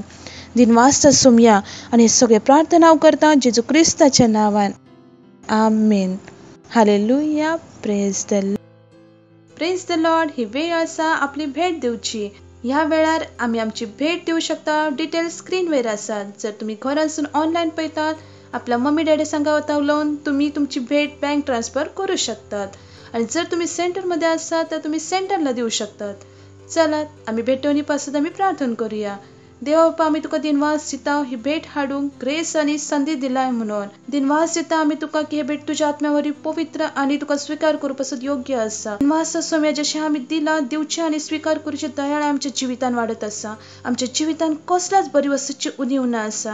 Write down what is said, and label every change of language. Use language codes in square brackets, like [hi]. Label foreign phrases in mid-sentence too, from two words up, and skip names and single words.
[kok] दिनवासता सोम्या आनी हे सगळे प्रार्थना हांव करता जेजू क्रिस्ताच्या नांवान. आमेन. हालेलुया. [en] praise the Lord. [kok] ही वेळ आसा आपली भेट दिवची. ह्या वेळार आमी आमची भेट दिवं शकता. डिटेल्स स्क्रीनवर आसात. जर तुम्ही घरासून ऑनलाईन पळयतात आपल्या [en] mummy daddy [kok] संग उलोवन तुम्ही तुमची भेट [en] bank transfer [kok] करू शकतात. [mr] आणि जर तुम्ही सेंटरमध्ये असाल तर तुम्ही सेंटरला देऊ शकतात. [kok] चलात आम्ही भेटवणी पासून आम्ही प्रार्थना करूया. देवा बाप्पा, आम्ही तुका दिनवास दिता ही भेट हाडूंक ग्रेस आणि संधी दिलाय म्हणून. दिनवास दिता आम्ही तुका की हे भेट तुझ्या आत्म्यावरी पवित्र आणि तुका स्वीकार करू पासून योग्य आसा. दिनवास सोम्या जशें आम्ही दिला दिवचे आणि स्वीकार करूचे दयाळ आमच्या जिवितान वाढत आसा. आमच्या जिवितान कसल्याच बरी वस्तूची उणीव ना आसा.